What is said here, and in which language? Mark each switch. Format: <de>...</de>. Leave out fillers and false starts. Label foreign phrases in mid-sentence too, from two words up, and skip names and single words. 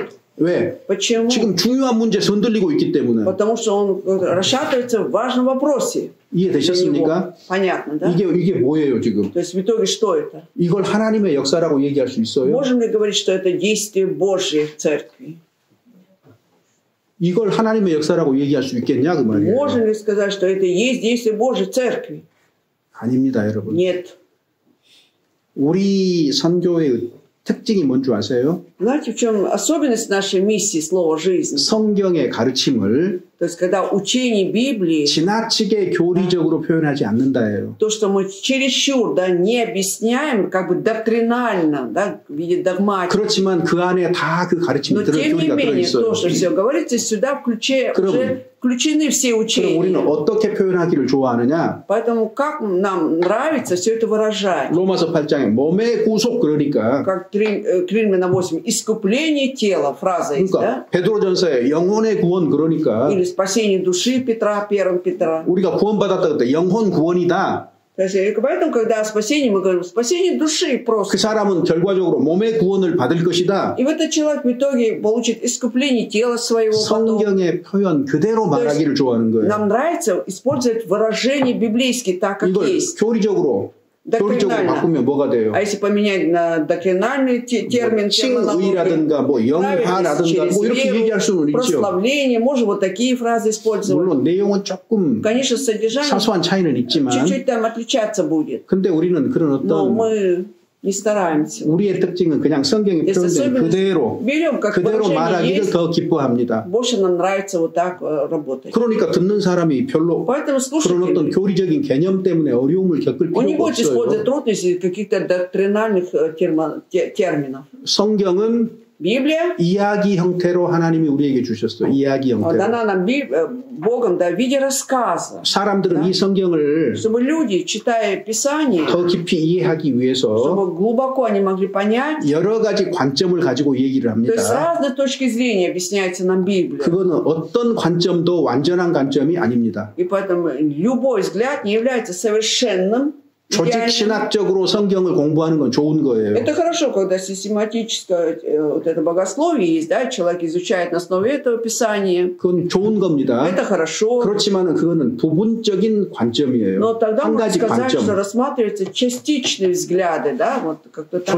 <ko>왜?</ko> <ru>Почему?</ru> <ko>지금 중요한 문제에서 흔들리고 있기 때문에.</ko> <ru>Потому что он расшатывается в важном вопросе.</ru> <ko>이해되셨습니까?</ko> <ru>Понятно, да?</ru> <ko>이게 뭐예요 지금?</ko> <ru>То есть в итоге что это?</ru> <ko>이걸 하나님의 역사라고 얘기할 수 있어요?</ko> <ru>Можем ли говорить, что это действие Божье в церкви?</ru> <ko>이걸 하나님의 역사라고 얘기할 수 있겠냐 그 말이에요.</ko> <ru>Можем ли сказать, что это и есть действие Божье в церкви?</ru> <ko>아닙니다, 여러분.</ko> <ru>Нет.</ru> <ko>우리 선교의 특징이 뭔지 아세요?</ko> <ru>Знаете, в чем особенность нашей миссии слова жизни?</ru> <ko>성경의 가르침을</ko> <ru>То есть, когда учение Библии,</ru> <ko>지나치게 교리적으로 표현하지 않는다예요.</ko> <ru>то, что мы чересчур, да, не объясняем, как бы доктринально, да, в виде догматики.</ru> <ko>그렇지만 그 안에 다 그 가르침이</ko> <ru>Но тем не</ru> <ko>교리가</ko> <ru>менее,</ru> <ko>들어있어요.</ko> <ru>то, что все говорится, сюда уже включены все</ru> <ko>그럼</ko> <ru>учения.</ru> <ko>우리는 어떻게 표현하기를 좋아하느냐?</ko> <ru>Поэтому как нам нравится все это выражать?</ru> <ko>로마서 8장에 몸의 구속 그러니까</ko> <ru>Как к Римлянам 8, искупление тела, фраза есть,</ru> <ko>그러니까</ko> <ru>да?</ru> <ko>베드로전서에 영혼의 구원 그러니까</ko> <ru>Или спасение души Петра, 1 Петра.</ru> <ko>우리가 구원받았다 그때 영혼 구원이다.</ko> <ru>То есть, поэтому, когда о спасении, мы говорим, спасение души просто.</ru> <ko>그 사람은 결과적으로 몸의 구원을 받을 것이다.</ko> <ru>И этот человек в итоге получит искупление тела своего потом.</ru> <ko>성경의 표현 그대로 말하기를 좋아하는 거예요.</ko> <ru>Нам нравится использовать выражения библейские так, как</ru> <ko>이걸</ko> <ru>есть.</ru> <ko>교리적으로 바꾸면 뭐가 돼요?</ko> <ru>А если поменять на доктринальный термин,</ru> <ko>칭의라든가 뭐 영화라든가 뭐 이렇게 얘기할 수는 있죠.</ko> <ru>прославление, можем вот такие фразы использовать.</ru> <ko>물론 내용은 조금</ko> <ru>Конечно, содержание</ru> <ko>사소한 차이는 있지만</ko> <ru>чуть-чуть там отличаться будет.</ru> <ko>근데 우리는 그런</ko> <ru>Но</ru> <ko>어떤</ko> <ru>мы не стараемся.</ru> <ko>우리의 특징은 그냥 성경에 표현된 그대로 말하기를 더 기뻐합니다.</ko> <ru>Больше нам нравится вот так работать.</ru> <ko>그러니까 듣는 사람이 별로 그런 어떤 교리적인 개념 때문에 어려움을 겪을</ko> <ru>Он не</ru> <ko>필요가</ko> <ru>будет использовать</ru> <ko>없어요.</ko> <ru>трудности каких-то доктринальных терминов.</ru> <ko>성경은</ko> <ru>Библия</ru> <ko>이야기 형태로 하나님이 우리에게 주셨어요. 이야기 형태로.</ko> <ru>дана нам Богом в виде рассказа.</ru> <ko>사람들은 이 성경을</ko> <ru>Чтобы люди, читая Писание,</ru> <ko>더 깊이 이해하기 위해서</ko> <ru>чтобы глубоко они могли понять,</ru> <ko>여러 가지 관점을 가지고 얘기를</ko> <ru>то есть с</ru> <ko>합니다.</ko> <ru>разной точки зрения объясняется нам Библия.</ru> <ko>그거는 어떤 관점도 완전한 관점이 아닙니다.</ko> <ru>И поэтому любой взгляд не является совершенным.</ru> <ko>조직 신학적으로 성경을 공부하는 건 좋은 거예요.</ko> <ru>Это хорошо, когда систематическое вот это богословие есть, да, человек изучает на основе этого Писания.</ru> <ko>그건 좋은 겁니다.</ko> <ru>Это хорошо.</ru> <ko>그렇지만은 그거는 부분적인 관점이에요.</ko> <ru>Но тогда</ru> <ko>한</ko> <ru>можно</ru> <ko>가지</ko> <ru>сказать, что</ru> <ko>관점.</ko> <ru>рассматриваются частичные взгляды, да, вот как-то там.</ru>